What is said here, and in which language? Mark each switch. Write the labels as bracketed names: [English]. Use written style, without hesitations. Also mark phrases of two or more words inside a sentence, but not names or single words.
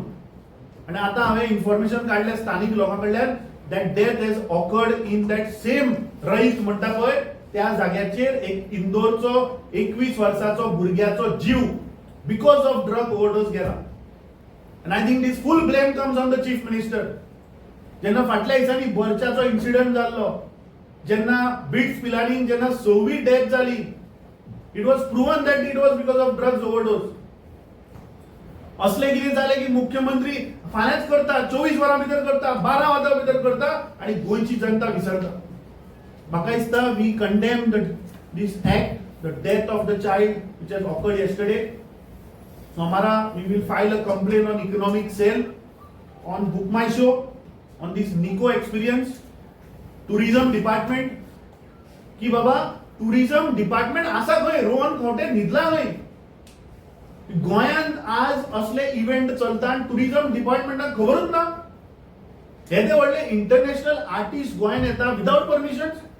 [Konkani] आणि आता हांवें इन्फॉर्मेशन काडल्या स्थानिक लोकां कडल्यान [English] that death has occurred in that same [Konkani] रईस म्हणटा पळय त्या जाग्याचेर एक इंदोरचो 21 वर्साचो भुरग्याचो जीव [English] because of drug overdose [Konkani] गेला. [English] And I think this full blame comes on the Chief Minister. [Konkani] जेन्ना फाटल्या दिसांनी बर्चाचो इन्सिडंट जाल्लो, जेन्ना बिट्स पिलानीन जेन्ना 26 डेथ जाली, [English] It was proven that it was because of drugs overdose. [Konkani] असले कितें जालें की मुख्यमंत्री फाल्यांच करता, 24 वरां भितर करता, 12 वरां भितर करता आणि गोंयची जनता विसरता. म्हाका दिसता [English] we condemn this act, the death of the child which has occurred yesterday. Tomorrow we will file a complaint on economic sale, on Book My Show, on this Nico experience. tourism department [Konkani] की बाबा [English] tourism department [Konkani] आसा खंय? रोहन खंवटे न्हिदला खंय? गोंयांत आज असले इव्हेंट चलता आनी टुरिझम डिपार्टमेंटाक खबरूच ना. हे ते व्हडले [English] international artist [Konkani] गोंयांत येता [English] without permission.